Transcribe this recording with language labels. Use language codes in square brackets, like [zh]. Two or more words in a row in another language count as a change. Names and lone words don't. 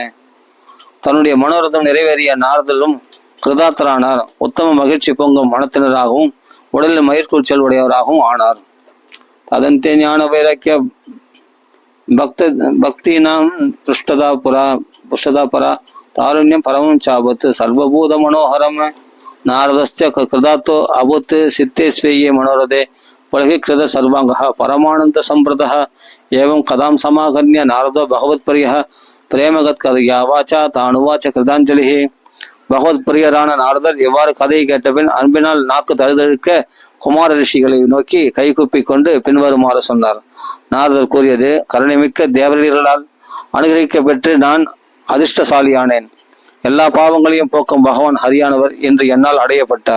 [ta] தன்னுடைய மனோரதம் நிறைவேறிய நாரதரும் கிருதார்த்தரானார். உத்தம மகிழ்ச்சி பொங்கும் மனத்தினராகவும் உடலில் மயிர்கூச்சல் உடையவராகவும் ஆனார். [sa] तदन्ते ज्ञान वैराग्य भक्तीनां पुष्टता परा तारुण्यं परमं चावत् सर्वभूत मनोहरम नारदश्च कृदातो अभूत् सिद्धे स्वेये मनोरथे पलविकृत सर्वांगः परमानंद संप्रदः एवं कदां समागम्य नारदो भगवत्प्रियः प्रेमगत कथया वाचा तानुवाच कृतांजलिः [ta] பகவத்பிரியரான நாரதர் எவ்வாறு கதையை கேட்டபின் அன்பினால் நாக்கு தழுதழுக்க குமார ரிஷிகளை நோக்கி கைகூப்பி கொண்டு பின்வருமாறு சொன்னார். நாரதர் கூறியது, கருணைமிக்க தேவரீர்களால் அனுகிரகிக்கப்பெற்று நான் அதிர்ஷ்டசாலியானேன். எல்லா பாவங்களையும் போக்கும் பகவான் ஹரியானவர் என்று என்னால் அடையப்பட்டார்.